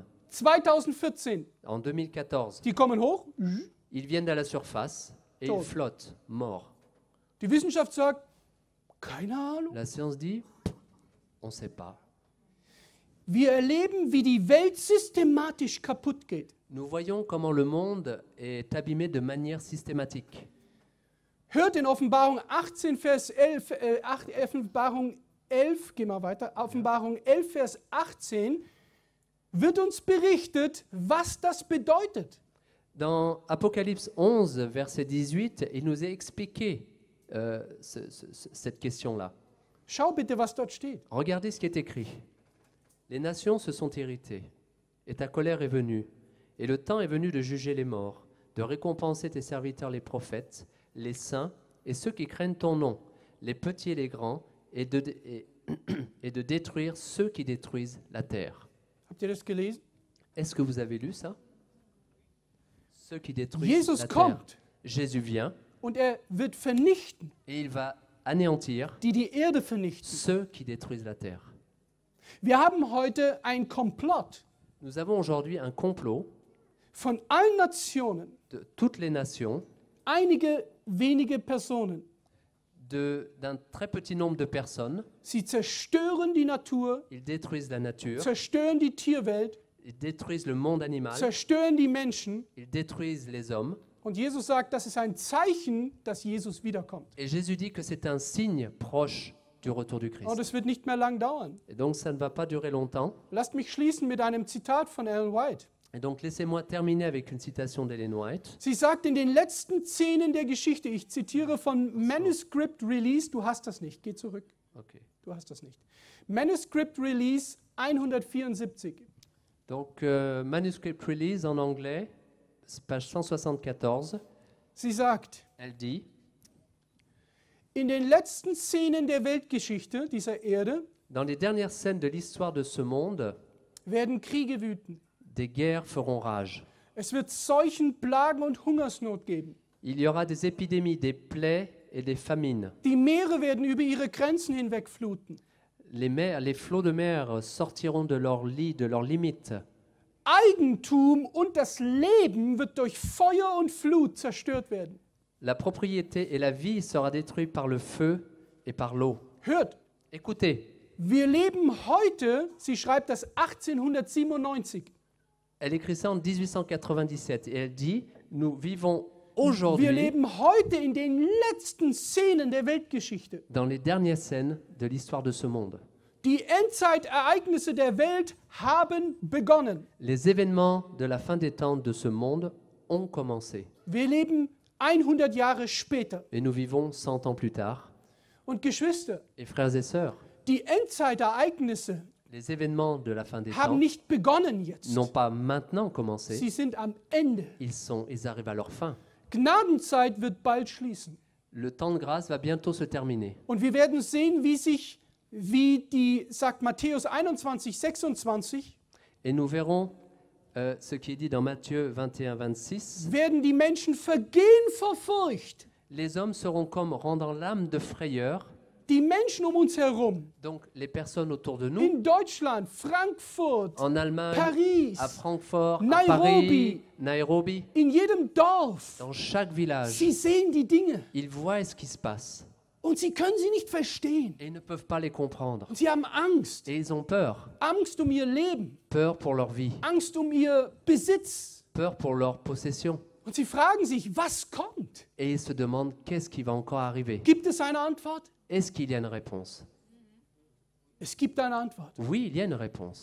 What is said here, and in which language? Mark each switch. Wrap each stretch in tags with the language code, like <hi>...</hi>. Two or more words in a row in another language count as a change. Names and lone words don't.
<de>2014.</de> <fr>En 2014,</fr> <de>Die kommen hoch.</de> <fr>ils viennent à la surface et</fr> <de>Tot.</de> <fr>ils flottent, morts.</fr> <de>Die Wissenschaft sagt, keine Ahnung.</de> <fr>La science dit, on ne sait pas.</fr> <de>Wir erleben, wie die Welt systematisch kaputt geht.</de> <fr>Nous voyons comment le monde est abîmé de manière systématique.</fr> <de>Hört in Offenbarung 18, Vers 11, Offenbarung 11, geh mal weiter, Offenbarung 11, Vers 18, wird uns berichtet, was das bedeutet.</de> <fr>Dans Apocalypse 11, verset 18, il nous est expliqué cette question-là.</fr> <de>Schau bitte, was dort steht.</de> <fr>Regardez ce qui est écrit. Les nations se sont irritées, et ta colère est venue, et le temps est venu de juger les morts, de récompenser tes serviteurs les prophètes, les saints et ceux qui craignent ton nom, les petits et les grands, et de détruire ceux qui détruisent la terre.</fr> <de>Habt ihr das gelesen?</de> <fr>Est-ce que vous avez lu ça? Ceux qui détruisent</fr> <de>Jesus</de> <fr>la terre.</fr> <de>kommt</de> <fr>Jésus vient</fr> <de>und wird vernichten,</de> <fr>et il va anéantir</fr> <de>die Erde vernichten.</de> <fr>ceux qui détruisent la terre.</fr> <de>Wir haben heute ein Komplott</de> <fr>Nous avons aujourd'hui un complot</fr> <de>von allen Nationen,</de> <fr>de toutes les nations,</fr> <de>einige wenige Personen.</de> <fr>d'un très petit nombre de personnes.</fr> <de>Sie zerstören die Natur,</de> <fr>Ils détruisent la nature,</fr> <de>zerstören die Tierwelt,</de> <fr>ils détruisent le monde animal,</fr> <de>zerstören die Menschen.</de> <fr>ils détruisent les hommes.</fr> <de>Und Jesus sagt, das ist ein Zeichen, dass Jesus wiederkommt.</de> <fr>Et Jésus dit que c'est un signe proche du retour du Christ.</fr> <de>Und es wird nicht mehr lang dauern.</de> <fr>Et donc ça ne va pas durer longtemps.</fr> <de>Lasst mich schließen mit einem Zitat von Ellen White.</de> <fr>Et donc laissez-moi terminer avec une citation d'Ellen White.</fr> <de>Sie sagt in den letzten Szenen der Geschichte, ich zitiere von Manuscript Release, du hast das nicht, geh zurück,</de> <fr>Ok.</fr> <de>du hast das nicht. Manuscript Release 174.</de> <fr>Donc manuscript release en anglais, page 174.</fr> <de>Sie sagt,</de> <fr>Elle dit,</fr> <de>in den letzten Szenen der Weltgeschichte dieser Erde</de> <fr>dans les dernières scènes de l'histoire de ce monde,</fr> <de>werden Kriege wüten.</de> <fr>des guerres feront rage.</fr> <de>Es wird Seuchen, Plagen und Hungersnot geben.</de> <fr>Il y aura des épidémies, des plaies et des famines.</fr> <de>Die Meere werden über ihre Grenzen hinweg fluten.</de> <fr>Les flots de mer sortiront de leur lit, de leurs limites.</fr> <de>Eigentum und das Leben wird durch Feuer und Flut zerstört werden.</de> <fr>La propriété et la vie sera détruite par le feu et par l'eau.</fr> <de>Hört,</de> <fr>Écoutez,</fr> <de>wir leben heute, sie schreibt das 1897,</de> <fr>elle écrit ça en 1897 et elle dit, nous vivons</fr> <de>wir</de> <fr>aujourd'hui</fr> <de>leben heute in den letzten Szenen der Weltgeschichte.</de> <fr>dans les dernières scènes de l'histoire de ce monde.</fr> <de>Die Endzeitereignisse der Welt haben begonnen.</de> <fr>Les événements de la fin des temps de ce monde ont commencé</fr> <de>Wir leben 100 Jahre später.</de> <fr>et nous vivons 100 ans plus tard.</fr> <de>Und Geschwister,</de> <fr>Et frères et sœurs,</fr> <de>die Endzeitereignisse</de> <fr>les événements de la fin des</fr> <de>haben</de> <fr>temps</fr> <de>nicht begonnen jetzt.</de> <fr>n'ont pas maintenant commencé,</fr> <de>Sie sind am Ende.</de> <fr>ils arrivent à leur fin.</fr> <de>Gnadenzeit wird bald schließen.</de> <fr>Le temps de grâce va bientôt se terminer.</fr> <de>Und wir werden sehen, sagt Matthäus 21, 26,</de> <fr>Et nous verrons ce qui est dit dans Matthieu 21, 26.</fr> <de>werden die Menschen vergehen vor Furcht.</de> <fr>Les hommes seront comme rendant l'âme de frayeur.</fr> <de>Die Menschen um uns herum,</de> <fr>Donc les personnes autour de nous,</fr> <de>in Deutschland, Frankfurt,</de> <fr>en Allemagne,</fr> <de>Paris,</de> <fr>à Francfort, à</fr> <de>Nairobi,</de> <fr>Paris, Nairobi,</fr> <de>in jedem Dorf,</de> <fr>dans chaque village,</fr> <de>sie sehen die Dinge</de> <fr>ils voient ce qui se passe</fr> <de>und sie können sie nicht verstehen.</de> <fr>et ils ne peuvent pas les comprendre.</fr> <de>Und sie haben Angst.</de> <fr>Et ils ont peur.</fr> <de>Angst um ihr Leben,</de> <fr>Peur pour leur vie,</fr> <de>Angst um ihr Besitz.</de> <fr>peur pour leur possession.</fr> <de>Und sie fragen sich, was kommt?</de> <fr>Et ils se demandent qu'est-ce qui va encore arriver.</fr> <de>Gibt es eine Antwort?</de> <fr>Est-ce qu'il y a une réponse?</fr> <de>Es gibt eine Antwort.</de> <fr>Oui, il y a une réponse.</fr>